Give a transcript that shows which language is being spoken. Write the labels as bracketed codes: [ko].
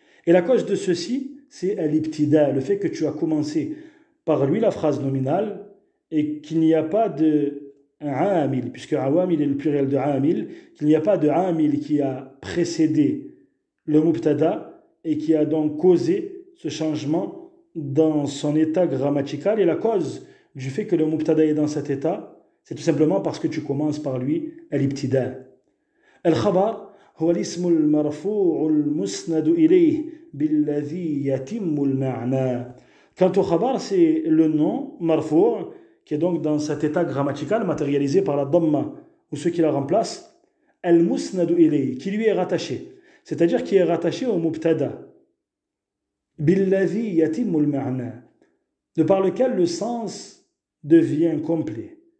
[fr] Et la cause de ceci, c'est al-ibtida, le fait que tu as commencé par lui la phrase nominale et qu'il n'y a pas de amil, puisque awamil est le pluriel de amil, qu'il n'y a pas de amil qui a précédé le mubtada et qui a donc causé ce changement dans son état grammatical. Et la cause du fait que le mubtada est dans cet état, c'est tout simplement parce que tu commences par lui al-ibtida. [ar] Al-khabar هو الاسم المرفوع المسند إليه بالذي يتم المعنى. [fr] Quant au khabar, c'est le nom marfou' qui est donc dans cet état grammatical matérialisé par la dhamma ou ce qui la remplace, al-musnad ilayh, qui lui est rattaché, c'est-à-dire qui est rattaché au mubtada, [ar] بالذي يتم المعنى, [fr] de par lequel le sens devient complet.